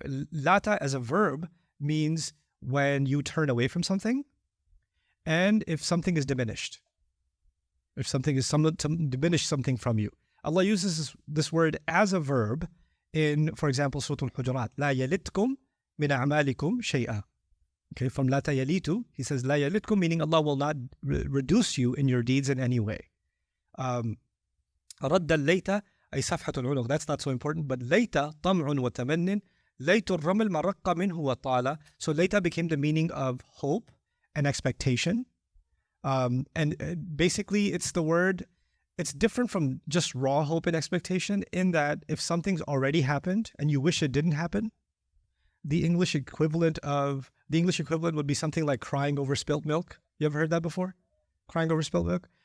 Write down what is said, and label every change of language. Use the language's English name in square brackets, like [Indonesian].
[English] Lata as a verb means when you turn away from something, and if something is diminished. If something is diminish something from you. Allah uses this word as a verb in, for example, Surah Al-Hujurat. [Arabic] لا يلتكم من أعمالكم شيئا. [English] Okay, from [Arabic] لا تيليتو, [English] he says [Arabic] لا يلتكم, [English] meaning Allah will not reduce you in your deeds in any way. [Arabic] رد الليت أي صفحة العنق. [English] That's not so important, but [Arabic] ليت طمع وتمن ليت الرمل ما رق منه وطال. [English] So ليت became the meaning of hope and expectation. And basically it's the word, it's different from just raw hope and expectation in that if something's already happened and you wish it didn't happen, the English equivalent would be something like crying over spilt milk. You ever heard that before? Crying over spilt milk?